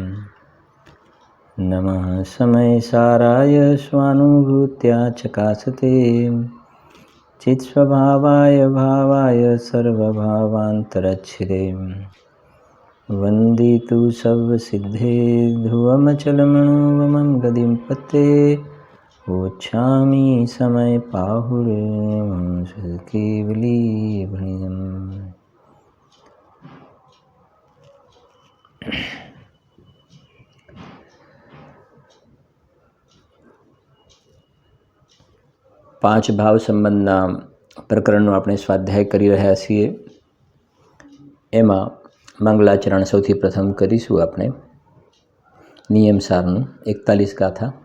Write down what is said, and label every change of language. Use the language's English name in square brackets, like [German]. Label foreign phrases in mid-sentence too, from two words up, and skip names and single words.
[Sanskrit] नमः समयसाराय स्वानुभूत्या चकासते चित्स्वभावाय भावाय सर्वभावान्तरच्छिदे [Prakrit languages] वन्दितु सर्वसिद्धे ध्रुवमचलमणोवमं गतिं पते वोच्छामि समयपाहुरे केवलीभणिम्। [Gujarati] પાંચ ભાવ સંબંધના પ્રકરણનો આપણે સ્વાધ્યાય કરી રહ્યા છીએ। એમાં મંગલાચરણ સૌથી પ્રથમ કરીશું આપણે નિયમસારનું 41 ગાથા।